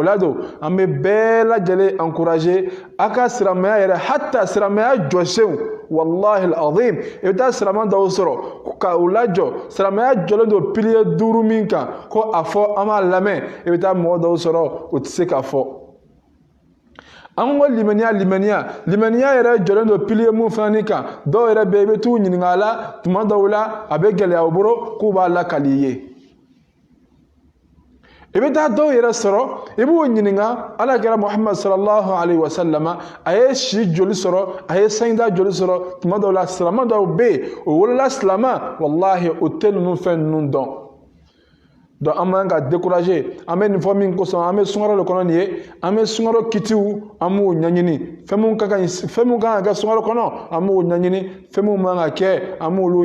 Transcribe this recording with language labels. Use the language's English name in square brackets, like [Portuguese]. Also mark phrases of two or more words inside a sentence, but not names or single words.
[Bambara] la don an bɛ bɛɛ lajɛlen encourager a ka silamɛya yɛrɛ hatta silamɛya jɔsenw [Arabic] والله العظيم [Bambara] i bɛ taa silamɛ dɔw sɔrɔ ka u lajɔ silamɛya jɔlen don pilier 5 min kan ko a fɔ an b'a lamɛn i bɛ taa mɔgɔ dɔw sɔrɔ o tɛ se k'a fɔ an ko limaniya yɛrɛ jɔlen don pilier mun fana kan dɔw yɛrɛ bɛ yen i bɛ t'u ɲininka a la tuma dɔw la a bɛ gɛlɛya u bolo k'u b'a lakali i ye i bɛ taa dɔw yɛrɛ sɔrɔ i b'u ɲininka alakira muhammad [Arabic] صلى الله عليه وسلم [Bambara] a ye si joli sɔrɔ a ye sanjida joli sɔrɔ tuma dɔw la silamɛ dɔw bɛ yen o wolola silamɛ wallahi o tɛ ninnu fɛn ninnu dɔn donc an man ka décourager an bɛ nin fɔ min kosɔn an bɛ sunkaro de kɔnɔ nin ye an bɛ sunkaro kitiw an b'o ɲɛɲini fɛn mun kan ka kɛ sunkaro kɔnɔ an b'o ɲɛɲini fɛn mun man ka kɛ an b'olu